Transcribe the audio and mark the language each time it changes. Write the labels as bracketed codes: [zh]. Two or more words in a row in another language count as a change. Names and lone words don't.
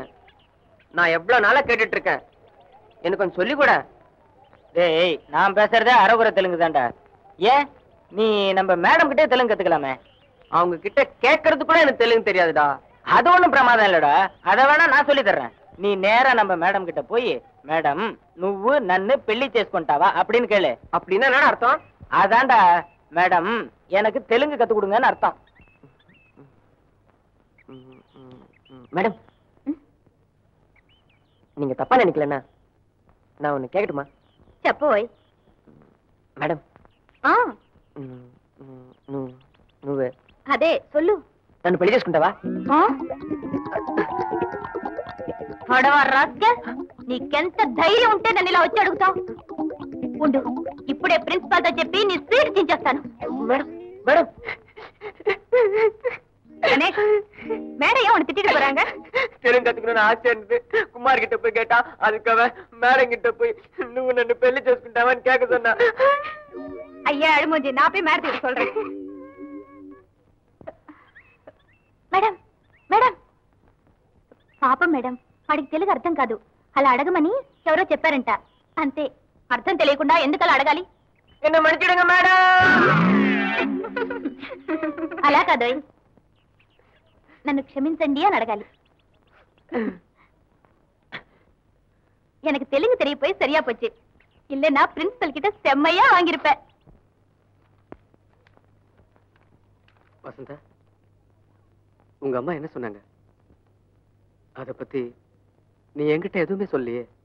[ta] நான் எவ்வளவு நாளா கேட்டுட்டு இருக்கேன். எனக்கு கொஞ்சம் சொல்லி கூட. டேய், நான் பேசுறதே அரகுர தெலுங்கு தான்டா. ஏன் நீ நம்ம மேடம் கிட்டே தெலுங்கு கத்துக்கலாமே? அவங்க கிட்ட கேட்கறது கூட எனக்கு தெலுங்கு தெரியாதுடா. அது ஒண்ணும் பிரமாதம் இல்லடா. அதை வேணா நான் சொல்லி தர்றேன். நீ நேரா நம்ம மேடம் கிட்ட போய், மேடம் [te] నువ్వు నన్ను పెళ్లి చేసుకుంటావా [ta] அப்படின்னு கேளு. அப்படின்னா என்ன அர்த்தம்? அதான்டா, மேடம் எனக்கு தெலுங்கு கத்து கொடுங்கன்னு அர்த்தம். மேடம், நீங்க தப்பா நினைக்கலன்னா நான் ஒண்ணு கேட்கட்டுமா? [te] చెప్పోయ్. மேடம், నువ్వు [ta] அதே சொல்லு. [te] నన్ను పెళ్లి చేసుకుంటావా? పడవా రాస్కల్, నీకెంత ధైర్యం ఉంటే నన్ను ఇలా వచ్చి అడుగుతావు? ఉండు, ఇప్పుడే ప్రిన్సిపాల్ తో చెప్పి నీ సీట్ చించేస్తాను. [ta] மேடம் மேடம் கணேஷ், மேடம் ஏன் உன்னை திட்டிட்டு போறாங்க? தெலுங்கு கத்துக்கணும்னு ஆசை இருந்தது. குமார் கிட்ட போய் கேட்டா அதுக்காக மேடம் கிட்ட போய் [te] నువ్వు నన్ను పెళ్లి చేసుకుంటావని [ta] கேட்க சொன்னா. ஐயா அழுமூஞ்சி, நான் போய் மேடத்துக்கு சொல்றேன். [te] మేడం మేడం పాపం మేడం, వాడికి తెలుగు అర్థం కాదు. అలా అడగమని ఎవరో చెప్పారంట. అంతే, అర్థం తెలియకుండా ఎందుకు అలా అడగాలి? [ta] என்ன மன்னிச்சிடுங்க மேடம். [te] అలా కాదు, నన్ను క్షమించండి అని అడగాలి. [ta] எனக்கு தெலுங்கு தெரிய போய் சரியா போச்சு. இல்லன்னா பிரின்சிபல் கிட்ட செம்மையா வாங்கியிருப்பேன். வசந்தா, உங்க அம்மா என்ன சொன்னாங்க? அத பத்தி நீ என்கிட்ட எதுவுமே சொல்லியே.